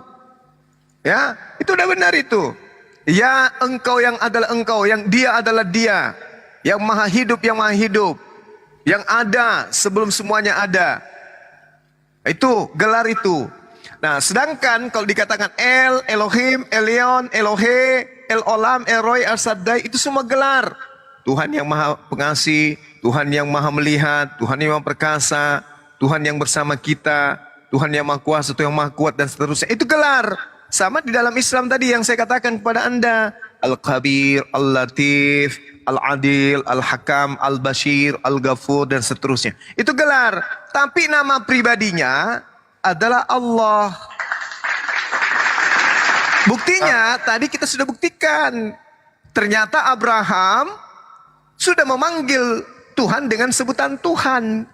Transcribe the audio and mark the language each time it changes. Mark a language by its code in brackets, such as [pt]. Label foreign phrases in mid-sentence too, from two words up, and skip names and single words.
[id] Ya, itu udah benar itu. Ya, engkau yang adalah engkau, yang dia adalah dia. Yang maha hidup, yang maha hidup. Yang ada sebelum semuanya ada. Itu gelar itu. Nah, sedangkan kalau dikatakan El, Elohim, Elion, Elohe, El Olam, El Roy, El Shaddai, itu semua gelar. Tuhan yang maha pengasih, Tuhan yang maha melihat, Tuhan yang maha perkasa, Tuhan yang bersama kita, Tuhan yang maha kuasa, Tuhan yang maha kuat dan seterusnya. Itu gelar. Sama di dalam Islam tadi yang saya katakan kepada Anda. Al-Khabir, Al-Latif, Al-Adil, Al-Hakam, Al-Bashir, Al-Ghafur, dan seterusnya. Itu gelar. Tapi nama pribadinya adalah Allah. Buktinya, tadi kita sudah buktikan. Ternyata Abraham sudah memanggil Tuhan dengan sebutan Tuhan.